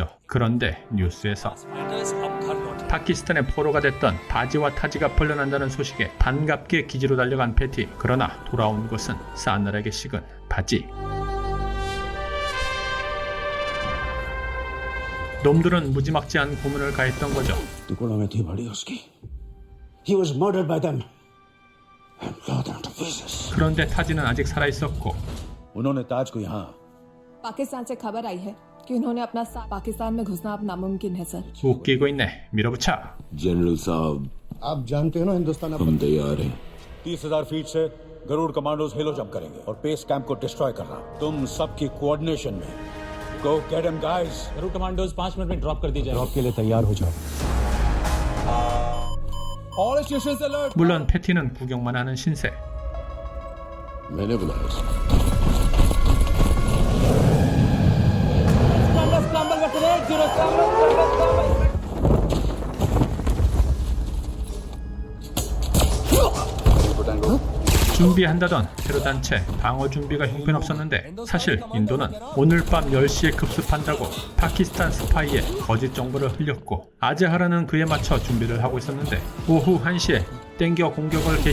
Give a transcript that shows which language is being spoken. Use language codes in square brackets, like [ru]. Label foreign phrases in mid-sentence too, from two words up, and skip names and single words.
[ko] 그런데 뉴스에서 파키스탄의 포로가 됐던 바지와 타지가 풀려난다는 소식에 반갑게 기지로 달려간 베티. 그러나 돌아온 것은 싸늘하게 식은 바지. 놈들은 무지막지한 고문을 가했던 거죠. [hi] टुकड़ों में थी बड़ी उसकी। [en] He was murdered by them and blown them to pieces. [ko] 그런데 타지는 아직 살아있었고 [hi] उन्होंने ताज को यहाँ पाकिस्तान से खबर आई है कि उन्होंने अपना पाकिस्तान में घुसना अब नामुमकिन है सर। [ko] 웃기고 있네. 밀어붙여. [hi] जनरल साहब, आप जानते हो ना हिंदुस्तान हम तैयार हैं। 30,000 फीट से गरुड़ कमांडोज [en] halo jump [hi] करेंगे और [en] base camp [hi] को डिस्ट्रॉय करना। तुम सबकी कोऑर्डिनेशन में [en] go get them guys. [hi] गरुड़ कमांडोज 5 मिनट में ड्रॉप कर दी जाए। ड्रॉप के लिए तैयार हो जाओ। [en] all stations alert. [ko] 물론 패티는 구경만 하는 신세. [hi] मैंने बुलाया सर। [ko] 준비한다던 테러 단체 방어 준비가 형편없었는데 사실 인도는 오늘 밤 10시에 급습한다고 파키스탄 스파이에 거짓 정보를 흘렸고 아즈하르는 그에 맞춰 준비를 하고 있었는데 오후 1시에 땡겨 공격을 개시.